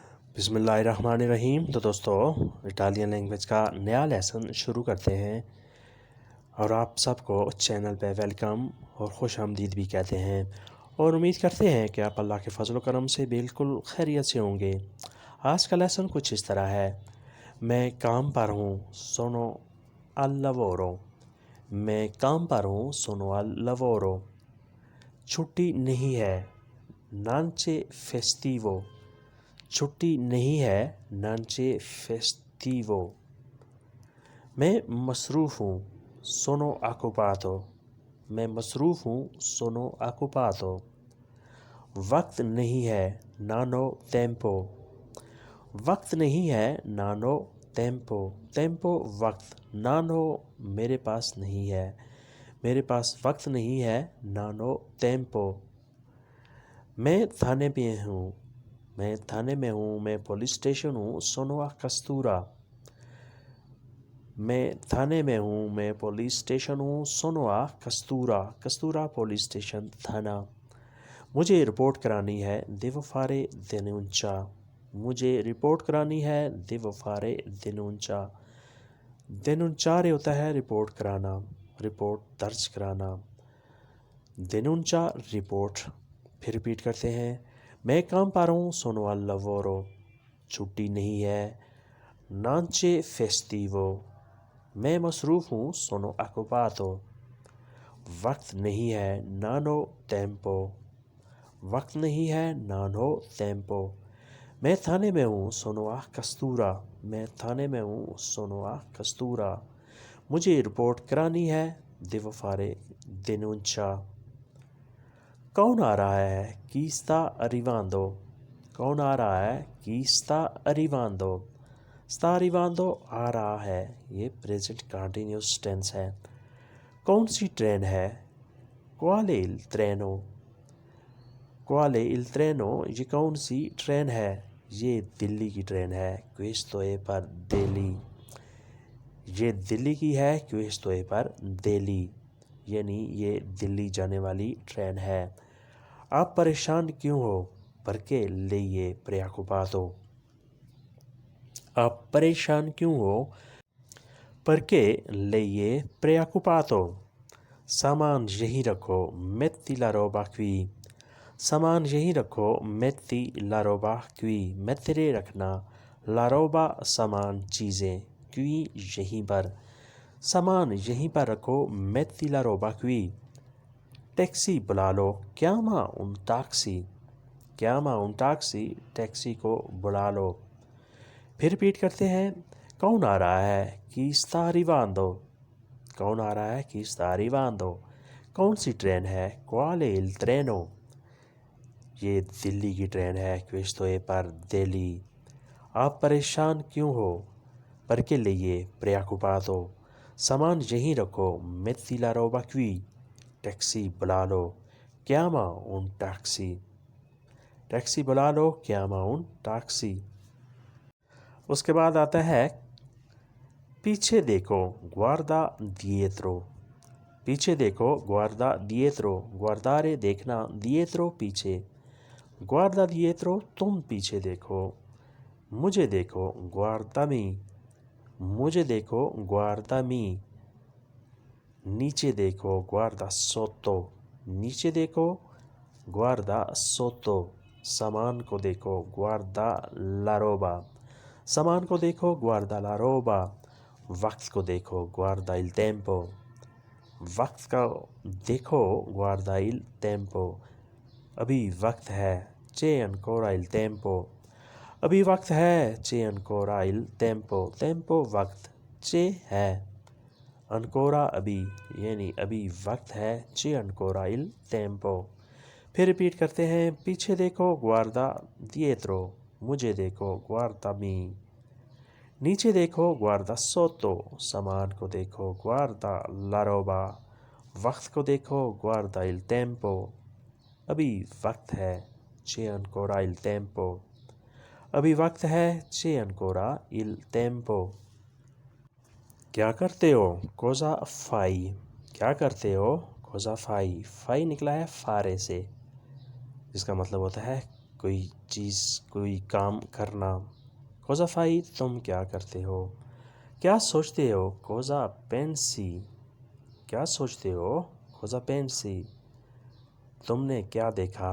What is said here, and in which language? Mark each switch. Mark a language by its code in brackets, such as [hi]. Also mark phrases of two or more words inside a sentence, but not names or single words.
[ar] بسم اللہ الرحمن الرحیم۔ [ur] تو دوستو، [en] Italian language [ur] کا نیا لیسن شروع کرتے ہیں اور آپ سب کو چینل پہ ویلکم اور خوش آمدید بھی کہتے ہیں، اور امید کرتے ہیں کہ آپ اللہ کے فضل و کرم سے بالکل خیریت سے ہوں گے۔ آج کا لیسن کچھ اس طرح ہے: میں کام پر ہوں، [it] sono al lavoro. [ur] میں کام پر ہوں، [it] sono al lavoro. [ur] چھٹی نہیں ہے، [it] non c'è festivo۔ [ur] چھٹی نہیں ہے، [it] non c'è festivo۔ [ur] میں مصروف ہوں، [it] sono occupato۔ [ur] میں مصروف ہوں، [it] sono occupato۔ [ur] وقت نہیں ہے، [it] non ho tempo۔ [ur] وقت نہیں ہے، [it] non ho tempo۔ [ur] tempo وقت، [it] non ho [ur] میرے پاس نہیں ہے، میرے پاس وقت نہیں ہے، [it] non ho tempo۔ [ur] میں تھانے پہ ہوں، میں تھانے میں ہوں، میں [en] police station [ur] ہوں، [it] sono a questura۔ [ur] میں تھانے میں ہوں، میں [en] police station [ur] ہوں، [it] sono a questura۔ [ur] questura پولیس اسٹیشن، تھانہ۔ مجھے رپورٹ کرانی ہے، [it] devo fare denuncia۔ [ur] مجھے رپورٹ کرانی ہے، [it] devo fare denuncia۔ [ur] denunciare ہوتا ہے رپورٹ کرانا، رپورٹ درج کرانا۔ denuncia رپورٹ۔ پھر ریپیٹ کرتے ہیں: میں کام پر ہوں، [it] sono al lavoro۔ [ur] چھٹی نہیں ہے، [it] non c'è festivo۔ [ur] میں مصروف ہوں، [it] sono occupato۔ [ur] وقت نہیں ہے، [it] non ho tempo۔ [ur] وقت نہیں ہے، [it] non ho tempo۔ [ur] میں تھانے میں ہوں، [it] sono a questura۔ [ur] میں تھانے میں ہوں، sono a questura۔ مجھے رپورٹ کرانی ہے، [it] devo fare denuncia۔ [ur] کون آ رہا ہے؟ [it] chi sta arrivando۔ [ur] کون آ رہا ہے؟ [it] chi sta arrivando۔ sta arrivando [ur] آ رہا ہے، یہ [en] present continuous tense [ur] ہے۔ کون سی ٹرین ہے؟ [it] quale il treno۔ quale il treno [ur] یہ کون سی ٹرین ہے؟ یہ دلی کی ٹرین ہے، [it] questo è per Delhi۔ [ur] یہ دلی کی ہے، [it] questo è per Delhi، [ur] یعنی یہ دلی جانے والی ٹرین ہے۔ آپ پریشان کیوں ہو؟ [it] perché lei è preoccupato۔ [ur] آپ پریشان کیوں ہو؟ [it] perché lei è preoccupato۔ [ur] سامان یہیں رکھو، [it] metti la roba qui۔ [ur] سامان یہیں رکھو، [it] metti la roba qui۔ [ur] mettere رکھنا، [it] la roba [ur] سامان چیزیں، qui یہیں پر۔ سامان یہیں پر رکھو، [it] metti la roba qui۔ [ur] ٹیکسی بلا لو، [it] chiama un taxi۔ chiama un taxi [ur] ٹیکسی کو بلا لو۔ پھر ریپیٹ کرتے ہیں: کون آ رہا ہے؟ [it] chi sta arrivando۔ [ur] کون آ رہا ہے؟ [it] chi sta arrivando۔ [ur] کون سی ٹرین ہے؟ [it] quale il treno۔ [ur] یہ دلی کی ٹرین ہے، [it] questo è per Delhi۔ [ur] آپ پریشان کیوں ہو؟ [it] perché lei è preoccupato۔ [ur] سامان یہیں رکھو، [it] metti la roba qui۔ [ur] ٹیکسی بلا لو، [it] chiama un taxi۔ [ur] ٹیکسی بلا لو، [it] chiama un taxi۔ [ur] اس کے بعد آتا ہے پیچھے دیکھو، [it] guarda dietro۔ [ur] پیچھے دیکھو، [it] guarda dietro۔ guardare دیکھنا، dietro پیچھے۔ guarda dietro [ur] تم پیچھے دیکھو۔ مجھے دیکھو، guardami۔ مجھے دیکھو، guardami۔ نیچے دیکھو، [it] guarda sotto۔ [ur] نیچے دیکھو، [it] guarda sotto۔ [ur] سامان کو دیکھو، [it] guarda la roba۔ [ur] سامان کو دیکھو، [it] guarda la roba۔ [ur] وقت کو دیکھو، [it] guarda il tempo۔ [ur] وقت کا دیکھو، [it] guarda il tempo۔ [ur] ابھی وقت ہے، [it] c'è ancora il tempo۔ [ur] ابھی وقت ہے، [it] c'è ancora il tempo۔ [ur] tempo وقت، c'è ہے، ancora ابھی، یعنی ابھی وقت ہے، [it] c'è ancora il tempo۔ [ur] پھر ریپیٹ کرتے ہیں: پیچھے دیکھو، [it] guarda dietro۔ [ur] مجھے دیکھو، guardami۔ نیچے دیکھو، [it] guarda sotto۔ [ur] سامان کو دیکھو، [it] guarda la roba۔ [ur] وقت کو دیکھو، [it] guarda il tempo۔ [ur] ابھی وقت ہے، [it] c'è ancora il tempo۔ [ur] ابھی وقت ہے، [it] c'è ancora il tempo۔ [ur] کیا کرتے ہو؟ [it] cosa fai۔ [ur] کیا کرتے ہو؟ [it] cosa fai۔ [ur] fai نکلا ہے فارے سے، جس کا مطلب ہوتا ہے کوئی چیز کوئی کام کرنا. [it] cosa fai [ur] تم کیا کرتے ہو؟ کیا سوچتے ہو؟ [it] cosa pensi. [ur] کیا سوچتے ہو؟ [it] cosa pensi. [ur] تم نے کیا دیکھا؟